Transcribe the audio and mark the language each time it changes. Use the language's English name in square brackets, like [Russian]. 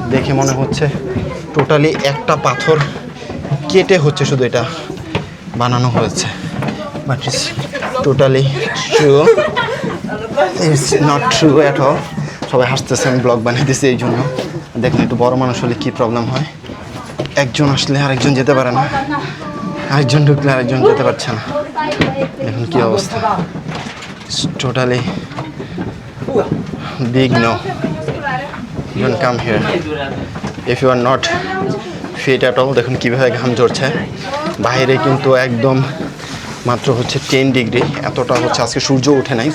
[Bangla] দেখে মনে হচ্ছে টোটালি একটা পাথর কেটে হচ্ছে শুধু এটা বানানো হয়েছে, [English] But it's totally true, it's not true at all. [Bangla] সবাই হাসতেছে, আমি ব্লগ বানিয়ে দিচ্ছি এই জন্য। দেখুন একটু বড় মানুষ হলে কী প্রবলেম হয়, একজন আসলে আরেকজন যেতে পারে না, আরেকজন ঢুকলে আরেকজন যেতে পারছে না। দেখুন কী অবস্থা, totally [English] big no, don't come here if you are not fit at all. [Bangla] দেখুন কীভাবে ঘাম ঝরছে, বাইরে কিন্তু একদম মাত্র হচ্ছে 10 ডিগ্রি, এতটা হচ্ছে আজকে সূর্য ওঠে নাই।